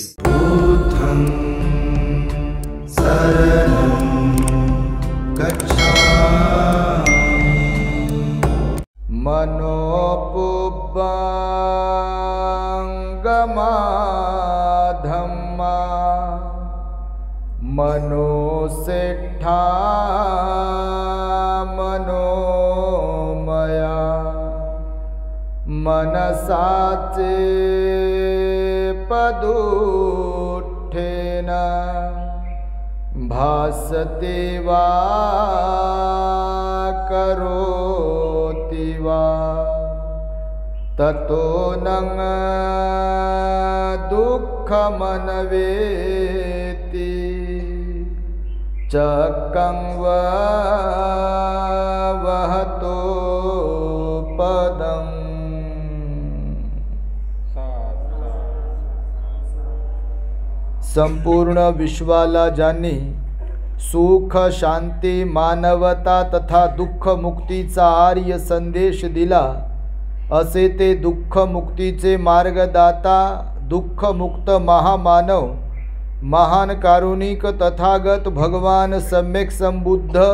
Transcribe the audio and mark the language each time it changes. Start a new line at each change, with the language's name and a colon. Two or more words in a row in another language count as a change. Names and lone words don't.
Pali: बुद्धं शरणं गच्छामि। मनोपुब्बंगमा धम्मा मनोसेठा मनोमया मनसाचे पदुठ्ठेन भासते वा करोति वा ततो नං दुःखमनवेति चक्कं वहतो पदम्।
Marathi: संपूर्ण विश्वाला ज्यांनी सुख शांती मानवता तथा दुःख मुक्तीचा आर्य संदेश दिला, असे ते दुःख मुक्तीचे मार्गदाता दुःख मुक्त महामानव महान कारुणिक तथागत भगवान सम्यक संबुद्ध